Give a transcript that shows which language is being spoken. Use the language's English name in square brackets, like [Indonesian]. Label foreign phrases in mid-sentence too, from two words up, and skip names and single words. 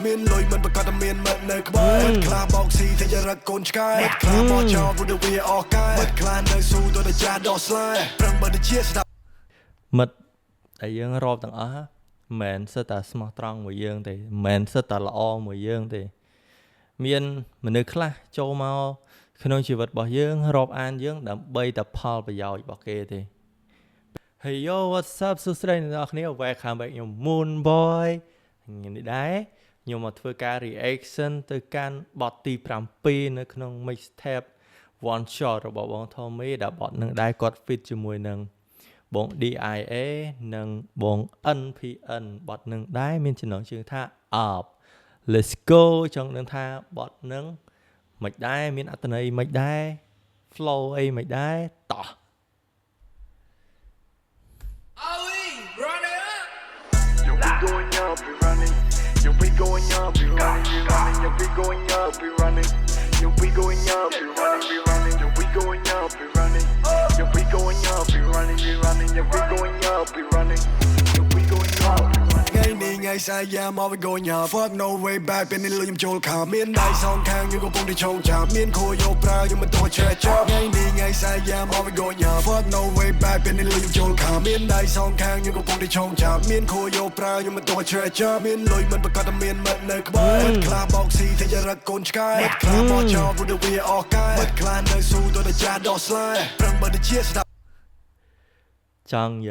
[Khmer] មានលុយមិនប្រកាសតែមានមិត្តនៅក្បែរខ្លាបោកស៊ីតែរកកូនឆ្កែខ្លាបោកចោលព្រោះតែវាអស់កែខ្លានៅស៊ូទៅតែចាស់ដោះស្លែប្រឹងបើទៅជាស្ដាប់មិត្ត ដែលយើងរាប់ទាំងអស់មិនសិតតែស្មោះត្រង់មួយយើងទេមិនសិតតែល្អមួយយើងទេមានមនុស្សខ្លះចូលមកក្នុងជីវិត របស់យើងរាប់អានយើងដើម្បីតែផលប្រយោជន៍របស់គេទេ [English] Hey yo what's up [Khmer] សួស្តីអ្នកនរគ្នា welcome back ខ្ញុំ Moon Boy នេះដែរខ្ញុំមកធ្វើការ reaction ទៅកាន់បទទី7នៅក្នុង mixtape One Shot របស់បង Tommy ដែលបទនឹងដែរគាត់ fit ជាមួយនឹងបង DIA និងបង NPN បទនឹងដែរមានចំណងជើងថា Up Let's go ចង់នឹងថាបទនឹងមិនដែរមានអត្ថន័យមិនដែរ flow អីមិនដែរតោះ [English] Going up, we running. Yo, we going up, we running, we running. Yo, we going up, we running. Yo, we going up, we running, we running. Yo, we going up, we running. Yo, we going up, we running, we running. Yo, we going up, we running. Yo, we going up, we running. [Khmer] ថ្ងៃស្អែកយ៉ាមក [English] we going up. Fuck no way back [Khmer] ពេលនេះលុយខ្ញុំចូលខាមានដៃសងខាងយើងកំពុងតែឆោងចាប់មានខួរយកប្រើយើងមិនទោះឆែចប់ថ្ងៃស្អែកយ៉ាមក [English] we going up. Fuck no way back [Khmer] ពេលនេះលុយខ្ញុំចូលខាមានដៃសងខាងយើងកំពុងតែឆោងចាប់មានខួរយកប្រើយើងមិនទោះឆែចប់មានលុយមិនប្រកាសតែមានមិត្តនៅក្បែរខ្លាបោកស៊ីតែរកកូនឆ្កែខ្លាបោកចោលព្រោះតែវាអស់កែខ្លានៅស៊ូទៅតែចាស់ដោះស្លែប្រឹងបើទៅជាស្ដាប់ចង់និយា